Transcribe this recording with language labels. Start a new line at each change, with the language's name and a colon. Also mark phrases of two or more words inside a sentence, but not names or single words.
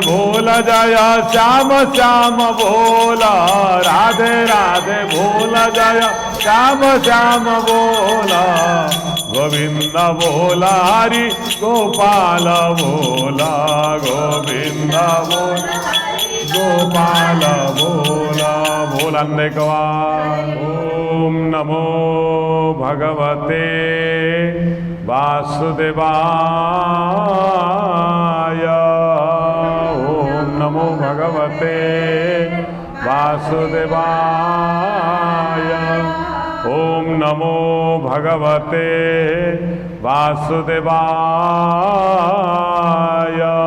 Hindi: बोल जय श्याम श्याम बोल राधे राधे बोल जय श्याम श्याम बोल गोविंद बोल हरि गोपाल बोल गोविंद बोल गोपाल बोला बोलने कवार
Sanskrit: ओम नमो भगवते वासुदेवाय ओम नमो भगवते वासुदेवाय ओम नमो भगवते वासुदेवाय